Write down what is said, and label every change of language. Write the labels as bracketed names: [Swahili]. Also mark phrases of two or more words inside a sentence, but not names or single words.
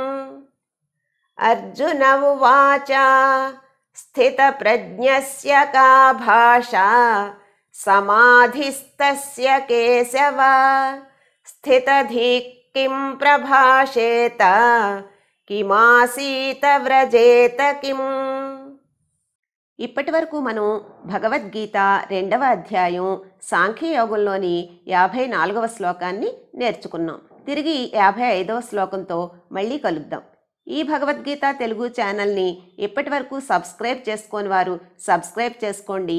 [Sanskrit] अर्जुन उवाच स्थितप्रज्ञस्य का भाषा समाधिस्थस्य केशव। स्थितधीः किं प्रभाषेत किमासीत వ్రజేత కిమ్। [Telugu] ఇప్పటి వరకు మనం భగవద్గీత 2వ అధ్యాయం సాంఖ్యయోగంలోని 54వ శ్లోకాన్ని నేర్చుకున్నాం. తిరిగి 55వ శ్లోకంతో మళ్ళీ కలుద్దాం. ఈ భగవద్గీత తెలుగు ఛానల్ని ఇప్పటి వరకు సబ్స్క్రైబ్ చేసుకోని వారు సబ్స్క్రైబ్ చేసుకోండి.